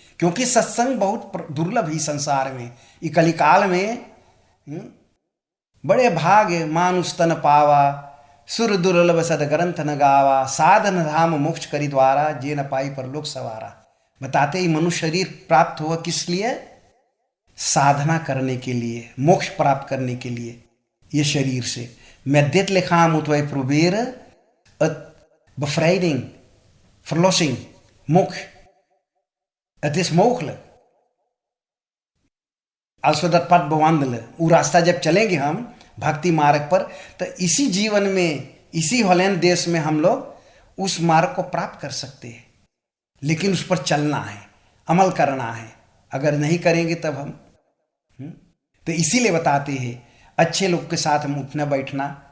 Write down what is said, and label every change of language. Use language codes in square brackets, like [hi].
[hi] क्योंकि सत्संग बहुत दुर्लभ है संसार में. ये कलिकाल में बड़े भाग मानुष तन पावा, सुर दुर्लभ सद ग्रंथ न गावा, साधन धाम मोक्ष करी द्वारा, जे न पाई पर लोक सवारा. बताते ही मनुष्य शरीर प्राप्त हुआ किस लिए, साधना करने के लिए, मोक्ष प्राप्त करने के लिए. ये शरीर से [nl] met dit lichaam moeten wij proberen het bevrijding, verlossing, moksha. Het is mogelijk. Als we dat pad bewandelen, [hi] वो रास्ता जब चलेंगे हम भक्ति मार्ग पर, तो इसी जीवन में, इसी हॉलैंड देश में हम लोग उस मार्ग को प्राप्त कर सकते हैं. लेकिन उस पर चलना है, अमल करना है. अगर नहीं करेंगे तब हम तो इसीलिए बताते हैं अच्छे लोग के साथ हम उठना बैठना.